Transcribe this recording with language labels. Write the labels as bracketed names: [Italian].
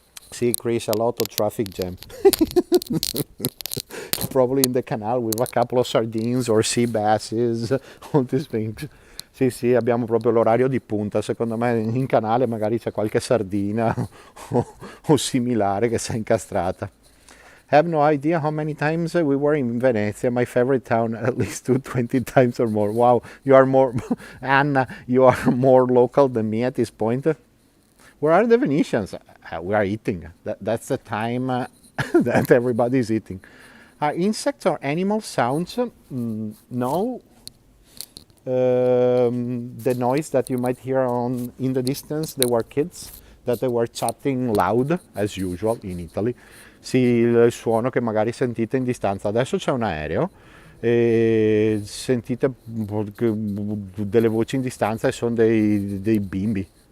[English] See, Chris, a lot of traffic jam. Probably in the canal with a couple of sardines or sea basses, all these things. [Italian] Sì, sì, abbiamo proprio l'orario di punta. Secondo me in canale magari c'è qualche sardina o similare che si è incastrata. [English] Have no idea how many times we were in Venezia, my favorite town, at least 20 times or more. Wow, you are more, Anna, you are more local than me at this point. Where are the Venetians? We are eating. That's the time that everybody is eating. Are insects or animal sounds? No. The noise that you might hear in the distance, they were kids that they were chatting loud, as usual in Italy. [Italian] Sì, il suono che magari sentite in distanza. Adesso c'è un aereo e sentite delle voci in distanza e sono dei bimbi.